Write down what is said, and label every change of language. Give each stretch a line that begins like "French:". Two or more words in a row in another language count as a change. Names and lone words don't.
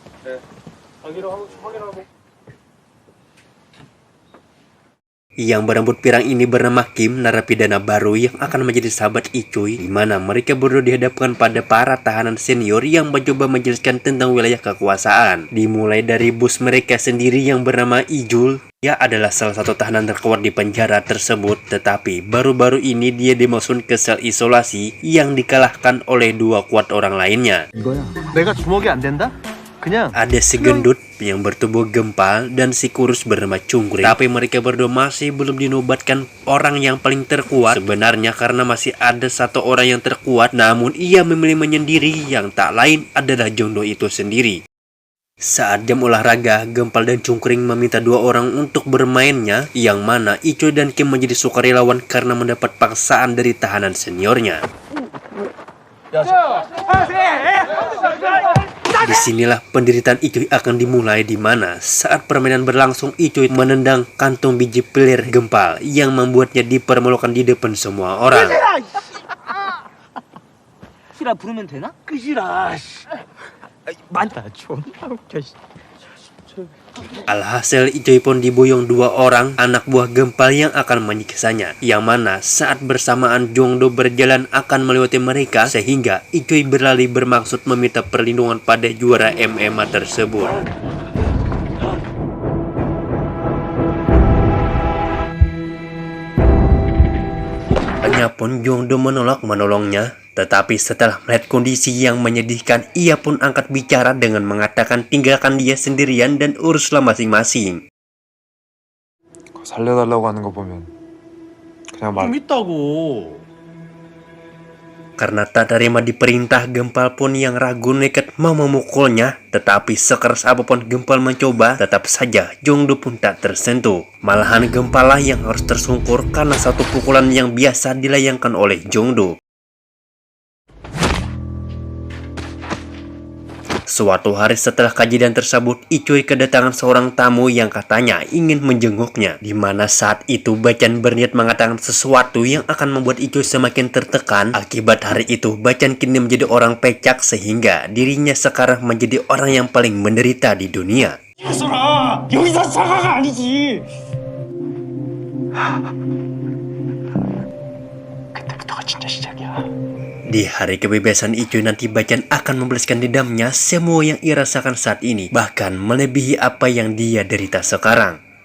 Indonesian: Yang berambut pirang ini bernama Kim, narapidana baru yang akan menjadi sahabat Icuy, di mana mereka berdua dihadapkan pada para tahanan senior yang mencoba menjelaskan tentang wilayah kekuasaan. Dimulai dari bos mereka sendiri yang bernama Ijul. Dia adalah salah satu tahanan terkuat di penjara tersebut, tetapi baru-baru ini dia dimasukkan ke sel isolasi yang dikalahkan oleh dua kuat orang lainnya.
Korean: 내가 주먹이 안 된다?
Indonesian: Ada si gendut yang bertubuh gempal dan si kurus bernama Cungkring. Tapi mereka berdua masih belum dinobatkan orang yang paling terkuat. Sebenarnya karena masih ada satu orang yang terkuat, namun ia memilih menyendiri, yang tak lain adalah Jung Do itu sendiri. Saat jam olahraga, Gempal dan Cungkring meminta dua orang untuk bermainnya, yang mana Icuy dan Kim menjadi sukarelawan karena mendapat paksaan dari tahanan seniornya. Disinilah penderitaan Icuy akan dimulai, di mana saat permainan berlangsung Icuy menendang kantung biji pelir Gempal yang membuatnya dipermalukan di depan semua orang.
Korean: 끝이라 부르면 되나? 끝이라. 맞다. 존나 웃겨.
Indonesian: Alhasil Icuy pun diboyong dua orang anak buah Gempal yang akan menyiksanya, yang mana saat bersamaan Jung Do berjalan akan melewati mereka, sehingga Icuy berlari bermaksud meminta perlindungan pada juara MMA tersebut. Hanya pun Jung Do menolak menolongnya. Tetapi setelah melihat kondisi yang menyedihkan, ia pun angkat bicara dengan mengatakan tinggalkan dia sendirian dan uruslah masing-masing.
Korean: 살려달라고 하는 거 보면 그냥 말. 좀 있다고.
Indonesian: Karena tak terima diperintah, Gempal pun yang ragu nekat mau memukulnya. Tetapi sekeras apapun Gempal mencoba, tetap saja Jongdo pun tak tersentuh. Malahan Gempal lah yang harus tersungkur karena satu pukulan yang biasa dilayangkan oleh Jongdo. Suatu hari setelah kejadian tersebut, Icoy kedatangan seorang tamu yang katanya ingin menjenguknya. Di mana saat itu Bachan berniat mengatakan sesuatu yang akan membuat Icoy semakin tertekan. Akibat hari itu, Bachan kini menjadi orang pecak sehingga dirinya sekarang menjadi orang yang paling menderita di dunia.
Korean: 여기서 사과가 아니지. 그때부터가 진짜 시작이야.
Indonesian: Di hari kebebasan Icoy nanti Bachan akan membalaskan dendamnya semua yang ia rasakan saat ini, bahkan melebihi apa yang dia derita sekarang.